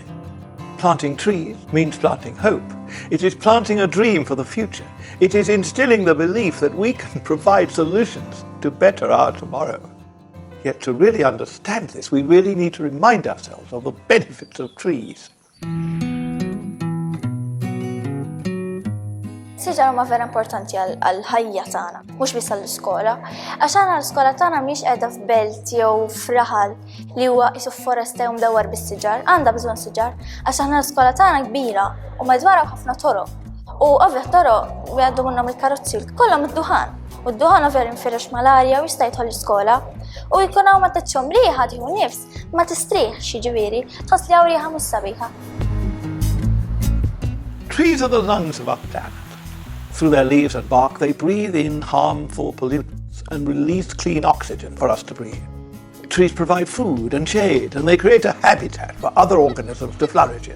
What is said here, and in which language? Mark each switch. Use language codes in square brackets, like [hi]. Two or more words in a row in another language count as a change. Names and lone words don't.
[en] Planting trees means planting hope. It is planting a dream for the future. It is instilling the belief that we can provide solutions to better our tomorrow. Yet to really understand this, we really need to remind ourselves of the benefits of trees. [mt] Siġar huma vera importanti għall-ħajja tagħna, mhux biss għall-iskola, għax aħna l-iskola tagħna mhix qiegħda f'belt jew f'raħal li huwa qisu f'foresta jew mdawwar bis-siġar, għandha bżonn siġar, għax aħna l-iskola tagħna kbira u madwarha ħafna toroq. U ovvja toroq jgħaddu minnhom il-karozzi kollha id-duħan. U d-duħan ovvja jinfirex mal-arja u jista' jidħol l-iskola. U jkun hawn ma tgħidxhom riħa tieħu nifs, ma tistrieħx jiġifieri, tħoss li hawn riħa mhux sabiħa. [en] Trees are the lungs of our planet. Through their leaves and bark, they breathe in harmful pollutants and release clean oxygen for us to breathe. Trees provide food and shade, and they create a habitat for other organisms to flourish in.